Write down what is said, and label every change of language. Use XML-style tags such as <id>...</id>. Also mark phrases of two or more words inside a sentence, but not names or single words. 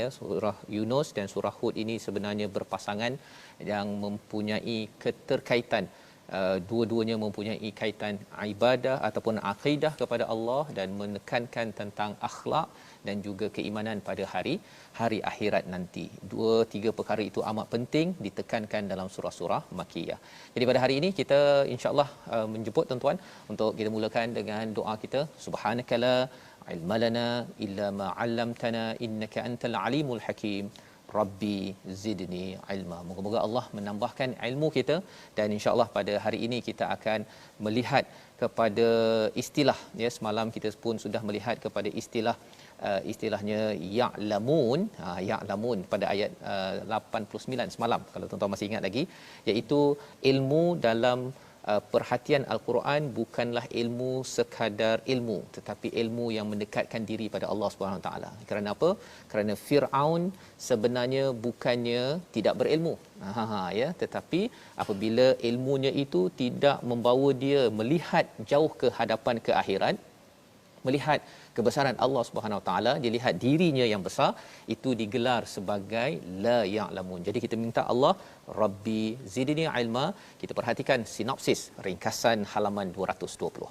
<ms>Surah Yunus dan surah Hud ini sebenarnya berpasangan yang mempunyai keterkaitan, dua-duanya mempunyai kaitan ibadah ataupun akidah kepada Allah dan menekankan tentang akhlak dan juga keimanan pada hari akhirat nanti. Dua tiga perkara itu amat penting ditekankan dalam surah-surah Makkiyah. Jadi pada hari ini kita insya-Allah menjemput tuan-tuan untuk kita mulakan dengan doa kita.</ms> <ar>سبحانك لا علم لنا إلا ما علمتنا إنك أنت العليم الحكيم. رب زدني علما.</ar> <ms>Moga-moga Allah menambahkan ilmu kita dan insya-Allah pada hari ini kita akan melihat kepada istilah ya. Semalam kita pun sudah melihat kepada istilahnya ya'lamun, ya'lamun pada ayat 89 semalam kalau tuan-tuan masih ingat lagi, iaitu ilmu dalam perhatian Al-Quran bukanlah ilmu sekadar ilmu tetapi ilmu yang mendekatkan diri pada Allah</ms> <ar>سبحانه وتعالى.</ar> <ms>Kerana apa? Kerana Firaun sebenarnya bukannya tidak berilmu. Ya, tetapi apabila ilmunya itu tidak membawa dia melihat jauh ke hadapan ke akhirat, melihat kebesaran Allah</ms> <ar>سبحانه وتعالى,</ar> <ms>dia lihat dirinya yang besar, itu digelar sebagai</ms> <ar>لا يعلمون.</ar> <ms>Jadi kita minta Allah</ms> <ar>رب زدني علما.</ar> <ms>Kita perhatikan sinopsis ringkasan halaman 220.</ms>